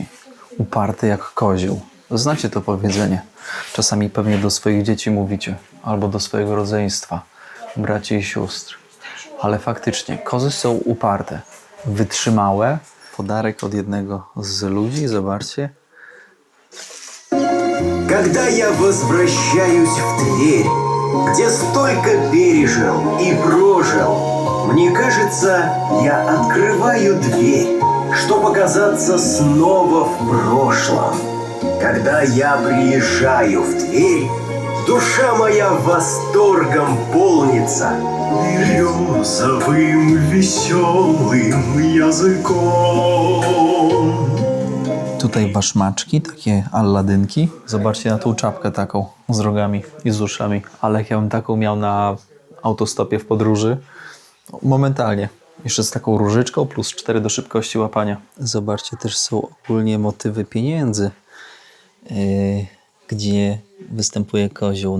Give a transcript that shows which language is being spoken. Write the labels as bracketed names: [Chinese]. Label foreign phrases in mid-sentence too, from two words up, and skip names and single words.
[Polish] Uparty jak kozioł. Znacie to powiedzenie. Czasami pewnie do swoich dzieci mówicie, albo do swojego rodzeństwa, braci i sióstr. Ale faktycznie, kozy są uparte, wytrzymałe. Podarek od jednego z ludzi, zobaczcie. [Russian] Когда я возвращаюсь в Тверь, где столько пережил и прожил, мне кажется, я открываю дверь, чтобы оказаться снова в прошлом. Когда я приезжаю в Тверь, душа моя восторгом полнится березовым веселым языком. [Polish] Tutaj baszmaczki, takie alladynki. Zobaczcie na tą czapkę taką z rogami i z uszami. Ale jak ja bym taką miał na autostopie w podróży, momentalnie. Jeszcze z taką różyczką plus 4 do szybkości łapania. Zobaczcie, też są ogólnie motywy pieniędzy, gdzie występuje kozioł.